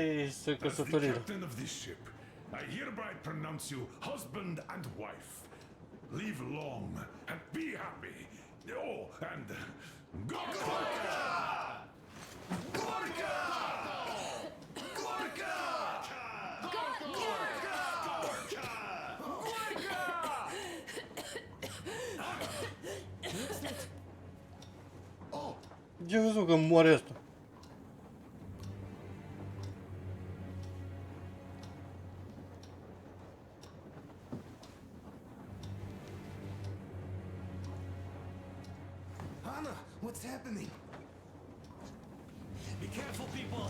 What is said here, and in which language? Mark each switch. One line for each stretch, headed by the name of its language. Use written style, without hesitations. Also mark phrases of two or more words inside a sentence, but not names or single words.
English: captain of this ship, I hereby pronounce you husband and wife. Live long and be happy. Oh, and Gorka! Gorka! Gorka!
Romanian: Ce văzut că moare ăsta?
English: Anna, what's happening? Be careful, people!